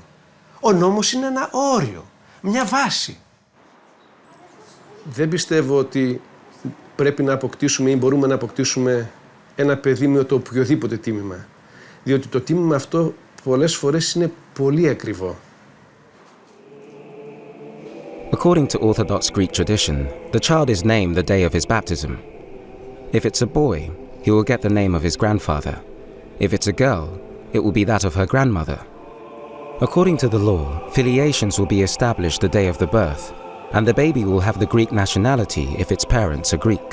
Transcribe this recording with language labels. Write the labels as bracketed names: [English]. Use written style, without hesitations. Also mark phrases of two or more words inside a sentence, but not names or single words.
[Greek] Ο νόμος είναι ένα όριο, μια βάση. Δεν πιστεύω ότι πρέπει να αποκτήσουμε ή μπορούμε να αποκτήσουμε ένα παιδί με το οποιοδήποτε τίμημα. Διότι το τίμημα αυτό πολλές φορές είναι πολύ ακριβό. [English] According to Orthodox Greek tradition, the child is named the day of his baptism. If it's a boy, he will get the name of his grandfather. If it's a girl, it will be that of her grandmother. According to the law, filiations will be established the day of the birth, and the baby will have the Greek nationality if its parents are Greek.